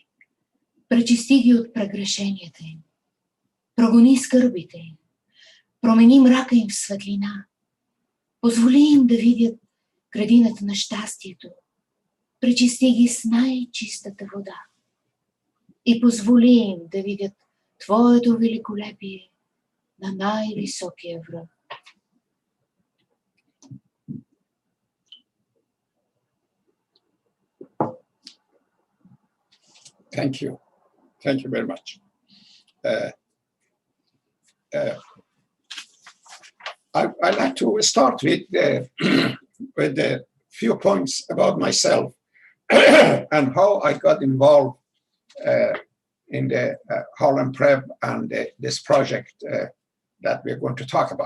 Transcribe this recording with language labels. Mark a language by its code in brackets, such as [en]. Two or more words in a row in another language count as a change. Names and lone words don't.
[bg] Пречисти ги от прегрешенията им. Прогони скърбите им, промени мрака им в светлина, позволи им да видят градината на щастието, пречисти ги с най-чистата вода и позволи им да видят Твоето великолепие на най-високия връх. [en] Thank you. Thank you very much. I'd like to start with a few points about myself and how I got involved in the Harlem Prep and this project that we're going to talk about.